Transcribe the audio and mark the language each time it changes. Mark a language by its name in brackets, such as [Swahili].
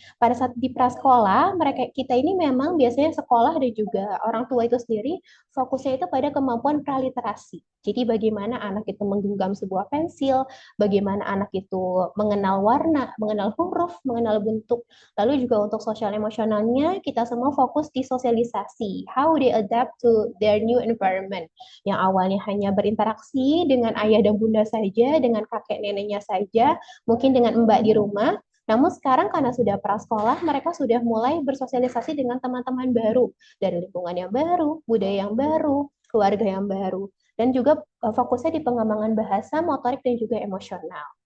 [Indonesian] Pada saat di prasekolah, kita ini memang biasanya sekolah dan juga orang tua itu sendiri fokusnya itu pada kemampuan praliterasi. Jadi bagaimana anak itu menggenggam sebuah pensil, bagaimana anak itu mengenal warna, mengenal huruf, mengenal bentuk. Lalu juga untuk sosial emosionalnya, kita semua fokus di sosialisasi. [English] How they adapt to their new environment. [Indonesian] Yang awalnya hanya berinteraksi dengan ayah dan bunda saja, dengan kakek neneknya saja, mungkin dengan mbak di rumah. Namun sekarang karena sudah prasekolah, mereka sudah mulai bersosialisasi dengan teman-teman baru, dari lingkungan yang baru, budaya yang baru, keluarga yang baru, dan juga fokusnya di pengembangan bahasa, motorik, dan juga emosional.